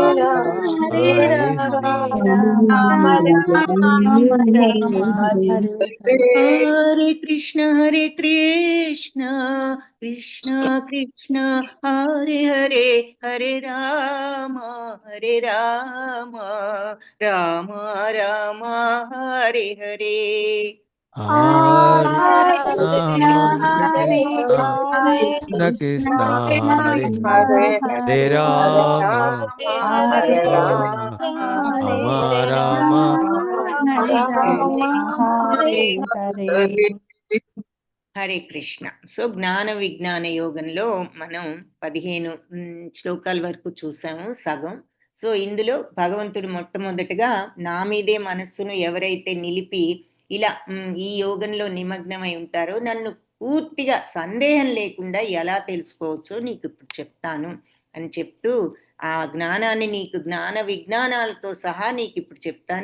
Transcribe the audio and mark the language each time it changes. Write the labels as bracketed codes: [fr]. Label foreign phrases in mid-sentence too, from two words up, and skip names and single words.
[sa] हरे कृष्ण कृष्ण कृष्ण हरे हरे हरे राम राम राम हरे हरे. हरे कृष्ण कृष्ण हरे हरे राम राम हरे कृष्ण. [te] సో జ్ఞాన విజ్ఞాన యోగంలో మనం 15 శ్లోకాల వరకు చూసాము, సగం. సో ఇందులో భగవంతుడు మొట్టమొదటిగా నా మీదే మనస్సును ఎవరైతే నిలిపి ఇలా ఈ యోగంలో నిమగ్నమై ఉంటారో నన్ను పూర్తిగా సందేహం లేకుండా ఎలా తెలుసుకోవచ్చో నీకు ఇప్పుడు చెప్తాను అని చెప్తూ ఆ జ్ఞానాన్ని నీకు జ్ఞాన విజ్ఞానాలతో సహా నీకు ఇప్పుడు చెప్తాను.